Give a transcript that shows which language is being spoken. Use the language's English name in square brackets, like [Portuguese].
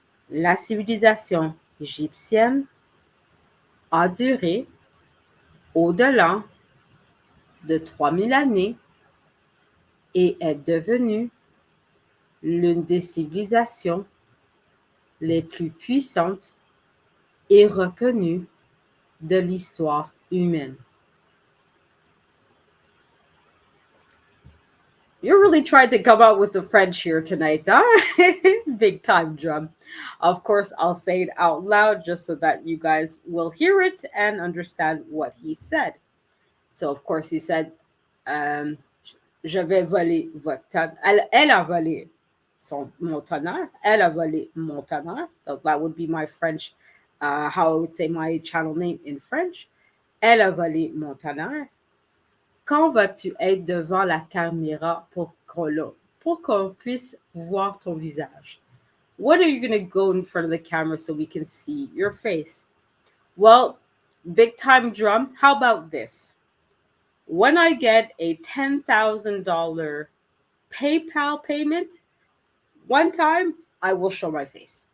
[French] La civilisation égyptienne a duré au-delà de 3000 années et est devenue l'une des civilisations les plus puissantes et reconnues de l'histoire humaine. [English] You really tried to come out with the French here tonight, huh? Big time drum. Of course, I'll say it out loud just so that you guys will hear it and understand what he said. So, of course, he said, um, [French] je vais voler votre tonnerre. Elle a volé mon tonnerre. Elle a volé mon tonnerre. [English] So that would be my French, how I would say my channel name in French. [French] Elle a volé mon tonnerre. Quand vas-tu être devant la caméra pour qu'on puisse voir ton visage? [English] When are you going to go in front of the camera so we can see your face? Well, big time drum, how about this? When I get a $10,000 PayPal payment, one time I will show my face.